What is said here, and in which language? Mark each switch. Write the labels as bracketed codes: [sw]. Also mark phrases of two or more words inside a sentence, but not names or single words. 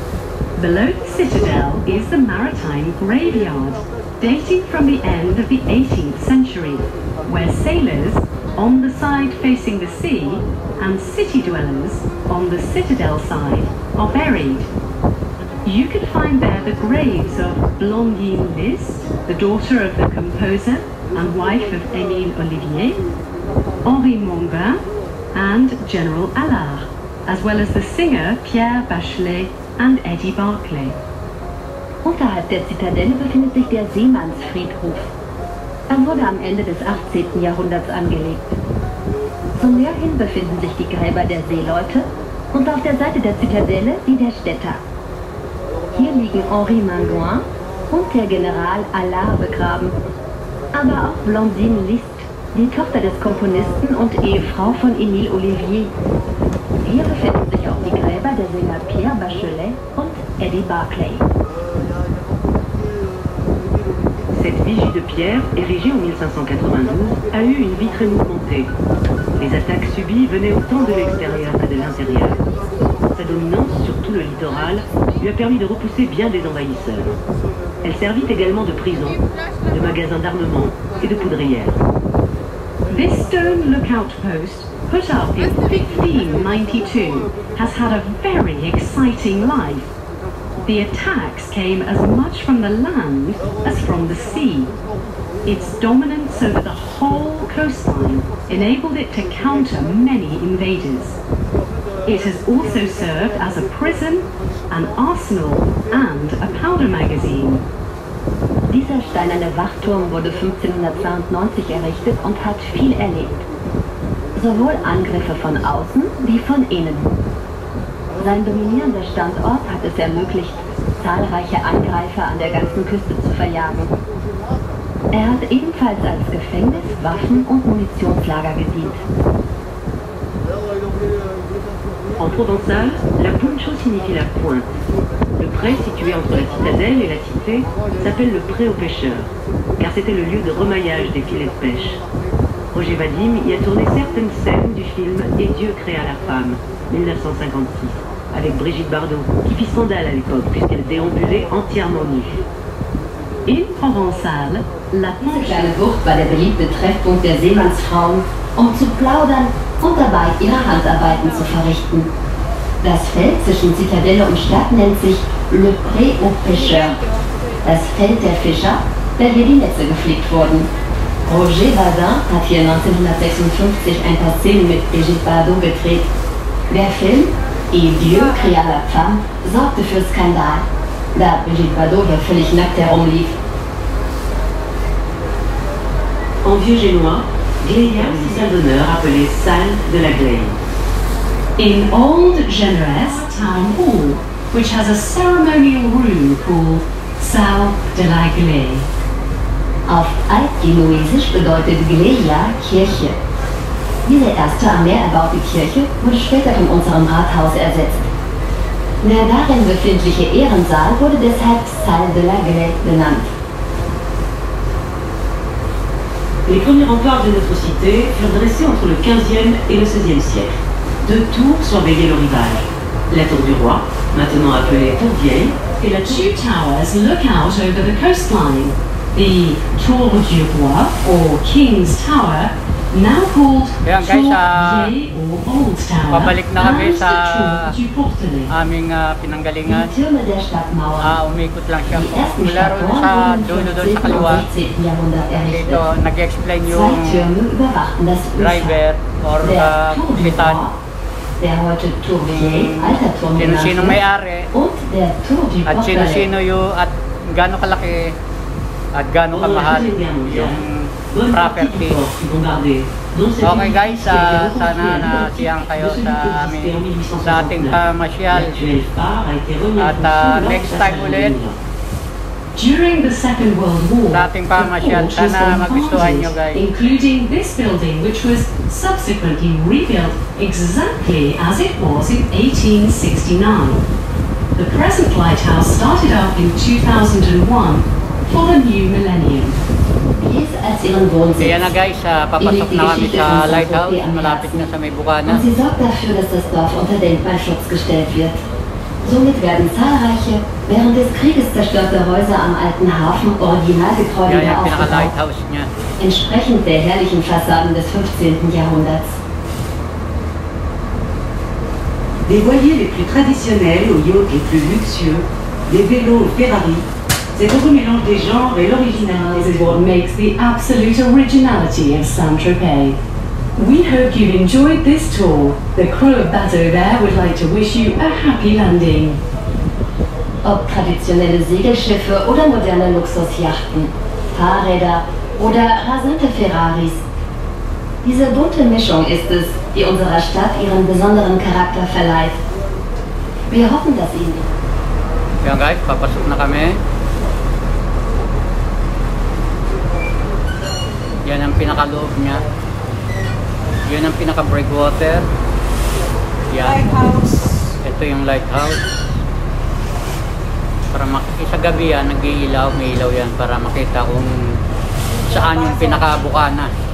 [en] Below the citadel is the maritime graveyard. dating from the end of the 18th century, where sailors, on the side facing the sea, and city dwellers, on the citadel side, are buried. You can find there the graves of Blondine Lys, the daughter of the composer and wife of Émile Olivier, Henri Mongain, and General Allard, as well as the singer Pierre Bachelet and Eddie Barclay. [de] Unterhalb der Zitadelle befindet sich der Seemannsfriedhof. Er wurde am Ende des 18. Jahrhunderts angelegt. Zum Meer hin befinden sich die Gräber der Seeleute und auf der Seite der Zitadelle die der Städter. Hier liegen Henri Mongain und der General Allard begraben, aber auch Blondine Lys, die Tochter des Komponisten und Ehefrau von Émile Olivier. Hier befinden sich auch die Gräber der Sänger Pierre Bachelet und Eddie Barclay. [fr] Cette vigie de pierre, érigée en 1592, a eu une vie très mouvementée. Les attaques subies venaient autant de l'extérieur que de l'intérieur. Sa dominance sur tout le littoral lui a permis de repousser bien des envahisseurs. Elle servit également de prison, de magasin d'armement et de poudrière. [en] This stone lookout post, put up in 1592, has had a very exciting life. The attacks came as much from the land as from the sea. Its dominance over the whole coastline enabled it to counter many invaders. It has also served as a prison, an arsenal, and a powder magazine. [de] Dieser steinerne Wachturm wurde 1592 errichtet und hat viel erlebt. Sowohl Angriffe von außen wie von innen. Sein dominierender Standort hat es ermöglicht, zahlreiche Angreifer an der ganzen Küste zu verjagen. Er hat ebenfalls als Gefängnis, Waffen- und Munitionslager gedient. [fr] En provençal, [oc] la puncho [fr] signifie la pointe. Le pré situé entre la citadelle et la cité s'appelle le pré aux pêcheurs, car c'était le lieu de remaillage des filets de pêche. Roger Vadim y a tourné certaines scènes du film Et Dieu créa la femme, 1956, avec Brigitte Bardot, qui fit scandale à l'époque puisqu'elle déambulait entièrement nue. [en] In Provençal, la [de] Diese kleine Bucht war der beliebte Treffpunkt der Seemannsfrauen, um zu plaudern und dabei ihre Handarbeiten zu verrichten. Das Feld zwischen Zitadelle und Stadt nennt sich Le Pré aux Pêcheurs, das Feld der Fischer, da hier die Netze geflickt wurden. Roger Vadim hat hier 1956 ein paar Szenen mit Brigitte Bardot gedreht. Der Film Et Dieu créa la femme sorgte für Skandal, da Brigitte Bardot hier völlig nackt herumlief. [fr] En vieux génois, Gléia, c'est salle d'honneur appelée salle de la Gleille. [en] in Old Genoese Town Hall, which has a ceremonial room called Salle de la Glée. [de] Auf Altgenuesisch bedeutet Gleia Kirche. Diese erste am Meer erbaute Kirche wurde später von unserem Rathaus ersetzt. Der darin befindliche Ehrensaal wurde deshalb Salle de la Glée genannt. [fr] Les premiers remparts de notre cité furent dressés entre le 15e et le 16e siècle. Deux tours surveillaient le rivage. La tour du roi, maintenant appelée tour vieille, et la tour... [en] Two towers look out over the coastline. The Tour du Roi, or King's Tower, now called [tl] Ayan, [en] Tour [tl] guys, [en] Vieille or Old Tower, [tl] pabalik na kami [en] and [tl] sa [en] the Tour du Portelet. [tl] aming pinanggalingan. [de] Die Türme der Stadtmauer. [tl] Umikot lang siya. [de] Die ersten [tl] Mula ron [de] Stadtmauern [tl] sa [de] wurden [tl] dulo [de] im [tl] doon sa [de] 15. [tl] kaliwa. [de] und 16. Jahrhundert errichtet. [tl] Dito, nag-explain [de] Zwei [tl] yung [de] Türme überwachten das Ufer. [en] driver or [de] Der Tour du [tl] kapitan. [de] Roi, der heute Tour Vieille, alter Turm genannt [tl] Sino-sino [de] wird, [tl] may-ari. [de] und der Tour du [tl] At [de] Portelet. [tl] sino-sino yung at gaano kalaki at gaano [fr] Pendant la [tl] kamahal [fr] Deuxième Guerre mondiale, [tl] yung [fr] bonne partie du [tl] property. [fr] port fut bombardée, dont cette Okay [tl] île guys, [fr] qui a été reconstruite [tl] sana [fr] à [tl] nasiyang [fr] l'identique [tl] kayo [fr] de celui [tl] sa [fr] qui [tl] amin [fr] existait en [tl] sa ating [fr] 1869. [tl] pamasyal. [fr] L'actuel phare a été remis [tl] At [fr] en fonction lors [tl] next [fr] de [tl] sa time [fr] salle [tl] ulit. [fr] de mise. [en] During the Second World War, [tl] Sa ating pamasyal. [en] the port was [tl] Sana magustuhan nyo [en] bombarded, [tl] guys. [en] including this building, which was subsequently rebuilt exactly as it was in 1869. The present lighthouse started up in 2001 for the new millennium. [de] Dies als ihren Wohnsitz. [tl] Kaya na guys, papasok na kami sa lighthouse. Malapit na sa may Bukana. [de] Und sie sorgt dafür, dass das Dorf unter Denkmalschutz gestellt wird. Somit werden zahlreiche, während des Krieges zerstörte Häuser am alten Hafen originalgetreu [tl] Yan [de] wieder [tl] yung [de] aufgebaut, [tl] pinaka-lighthouse niya. [de] entsprechend der herrlichen Fassaden des 15. Jahrhunderts. [fr] Des voiliers les plus traditionnels aux yachts les plus luxueux, des vélos aux Ferrari, cet heureux mélange des genres et l'originalité [en] This is what makes the absolute originality of Saint-Tropez. We hope you've enjoyed this tour. The crew of Bateau Vert would like to wish you a happy landing. [de] Ob traditionelle Segelschiffe oder moderne Luxusjachten, Fahrräder oder rasante Ferraris. Diese bunte Mischung ist es, die unserer Stadt ihren besonderen Charakter verleiht. Wir hoffen, dass Ihnen... [tl] Yan guys, papasok na kami. Yan ang pinakaloob niya. Yan ang pinaka-breakwater. Yan. Ito yung lighthouse. Para sa gabi yan, nag-iilaw, may ilaw yan para makita kung saan yung pinaka-bukana.